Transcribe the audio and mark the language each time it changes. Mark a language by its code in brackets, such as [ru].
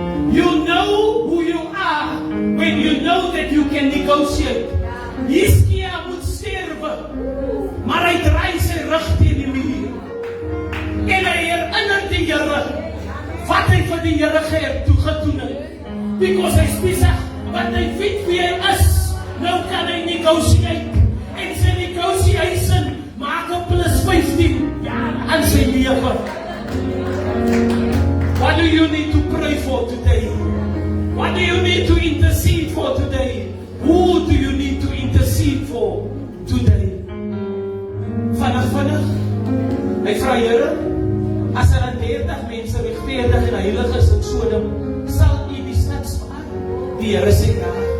[en] You know who you are when you know that you can negotiate. [af] Hiskia moet sterwe, maar hy draai sy rug teen die muur. En hy herinner die Here wat hy vir die Here gedoen het. [en] Because [af] hy is besig, wat hy weet wie hy is, nou kan hy negotiate. En sy negotiation maak 'n plus 15 jaar aan sy lewe. [en] What do you need to pray for today? What do you need to intercede for today? Who do you need to intercede for today? [af] Vanaf. Hy vra Here, as er 30 mense regverdig en heilig is in Sodom, sal U die stad spaar? Die Here sê ja.